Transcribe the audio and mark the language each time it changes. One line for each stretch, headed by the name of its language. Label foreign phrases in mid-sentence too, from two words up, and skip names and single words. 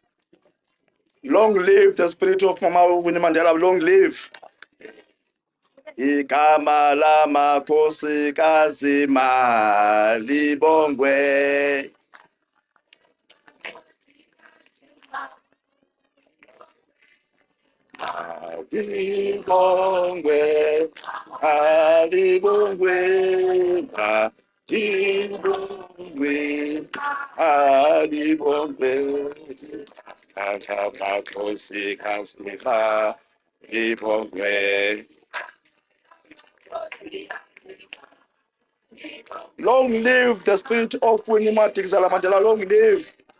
English: Long live the spirit of Mama Winnie Mandela. Long live.
Zulu: igama lamakhosikazi malibongwe. Malibongwe, malibongwe, malibongwe, malibongwe. Amakhosikazi malibongwe.
English: Long live the spirit of Winnie Mandela. Long live.